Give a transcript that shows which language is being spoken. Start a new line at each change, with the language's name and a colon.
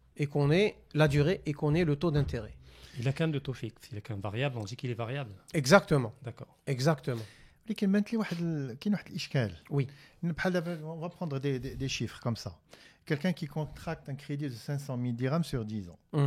French: et qu'on ait la durée et qu'on ait le taux d'intérêt. Il a qu'un de taux fixe, il a qu'un variable, on dit qu'il est variable. Exactement. D'accord. Exactement.
Arabic: ولكن بانت لي كاين واحد الاشكال.
French: Oui.
Arabic: بحال دابا
French: on va prendre des chiffres comme ça. Quelqu'un qui contracte un crédit de 500 000 dirhams sur 10 ans.